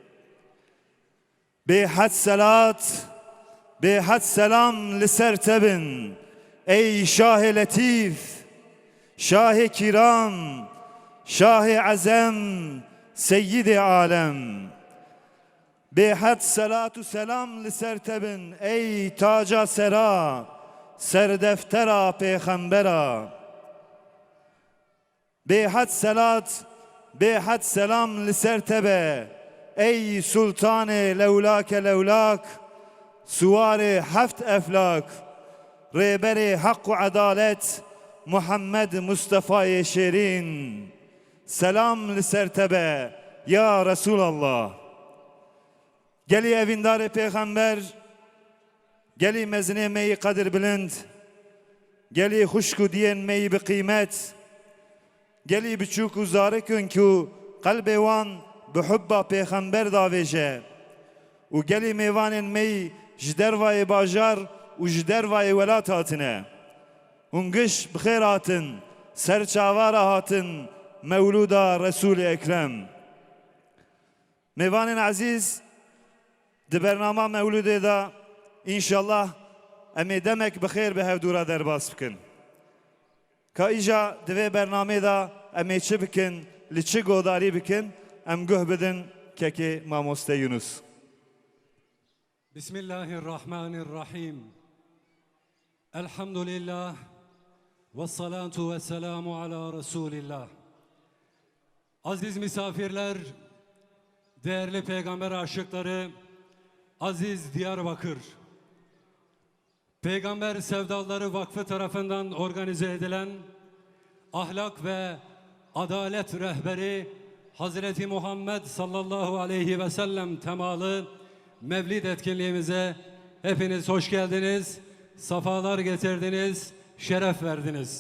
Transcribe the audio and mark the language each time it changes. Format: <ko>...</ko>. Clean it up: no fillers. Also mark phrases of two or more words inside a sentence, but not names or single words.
<ku>به حد صلات به حد سلام لسر تبن ای شاه لطیف شاه کرام شاه عظم سید عالم به حد صلات و سلام لسر تبن ای تاج سرا سردفترا پیغمبرا به حد صلات به حد سلام لسر تبه ای سلطان لولاک لولاک سوار هفت افلاک رهبر حق و عدالت محمد مصطفی شیرین سلام لسر تبه یا رسول الله گلی evindar پیغمبر گلی مزنه می قدر بلند گلی خوشکو دین می بقیمت گلی بچوک و زارکن که قلب وان بحب پیغمبر داویجه و گلی میوان می جدر وای باجار و جدر وای ولات هاتنه اونگش بخیر هاتن سرچاوار هاتن مولودا رسول اکرم میوان عزیز ده برنامه مولوده دا انشالله امی دمک بخیر به هفدورا در باز بکن که ایجا دوی برنامه دا امی چه بکن لچه گوداری بکن ام گوه بدن که ماموسته یونس</ku> <ar>بسم الله الرحمن الرحیم الحمد لله والصلاة والسلام على رسول الله.</ar> <tr>Aziz misafirler, değerli peygamber aşıkları, aziz Diyarbakır, Peygamber Sevdaları Vakfı tarafından organize edilen ahlak ve adalet rehberi Hazreti Muhammed</tr> <ar>صلى الله عليه وسلم</ar> <tr>temalı Mevlid etkinliğimize hepiniz hoş geldiniz, safalar getirdiniz, şeref verdiniz.</tr>